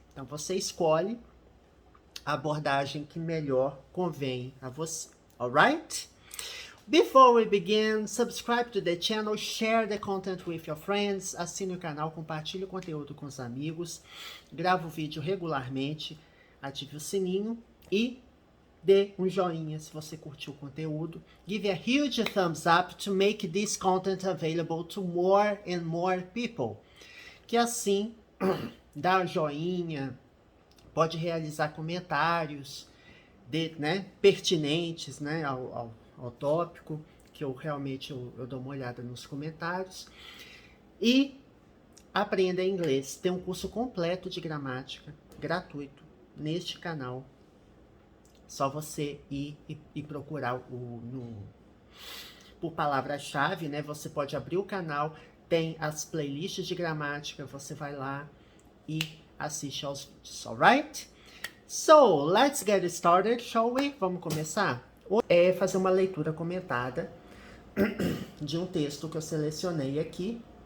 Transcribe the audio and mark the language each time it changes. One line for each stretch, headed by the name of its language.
Portuguese: Então, você escolhe a abordagem que melhor convém a você. Alright?
English: Before we begin, subscribe to the channel, share the content with your friends,
Portuguese: assine o canal, compartilhe o conteúdo com os amigos, grava o vídeo regularmente, ative o sininho e dê um joinha se você curtiu o conteúdo.
English: Give a huge thumbs up to make this content available to more and more people.
Portuguese: Que assim, dá joinha, pode realizar comentários pertinentes ao tópico, que eu realmente dou uma olhada nos comentários. E aprenda inglês. Tem um curso completo de gramática, gratuito, neste canal. Só você ir e procurar por palavra-chave, né? Você pode abrir o canal, tem as playlists de gramática, você vai lá e assiste aos vídeos, alright?
English: So, let's get started, shall we?
Portuguese: Vamos começar? É fazer uma leitura comentada de um texto que eu selecionei aqui.